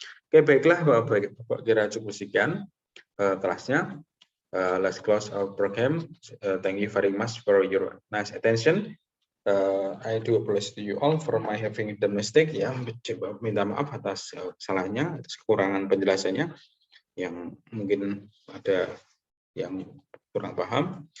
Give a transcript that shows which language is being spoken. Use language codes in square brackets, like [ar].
[id] Oke, baiklah Bapak kira cukup sekian kelasnya. [en] Let's close our program. Thank you very much for your nice attention. I do apologize to you all for my having the mistake ya. [id] Coba minta maaf atas salahnya, atas kekurangan penjelasannya yang mungkin ada yang kurang paham.